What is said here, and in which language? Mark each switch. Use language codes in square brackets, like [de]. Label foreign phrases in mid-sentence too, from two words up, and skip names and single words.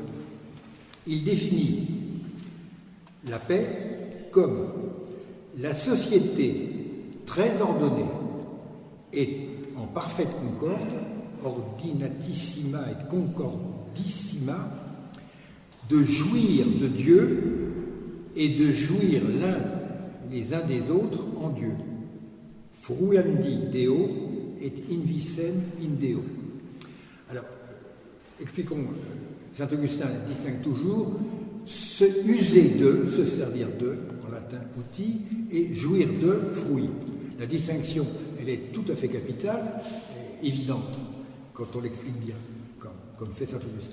[fr] Il définit la paix comme la société très ordonnée et en parfaite concorde, [la] ordinatissima et concordissima, [fr] de jouir de Dieu et de jouir les uns des autres en Dieu. [la] Fruendi Deo et invicem in Deo. [fr] Alors, expliquons, saint Augustin distingue toujours se user de, se servir de, en latin outil, et jouir de, fruit. La distinction, elle est tout à fait capitale, évidente, quand on l'explique bien, comme fait saint Augustin.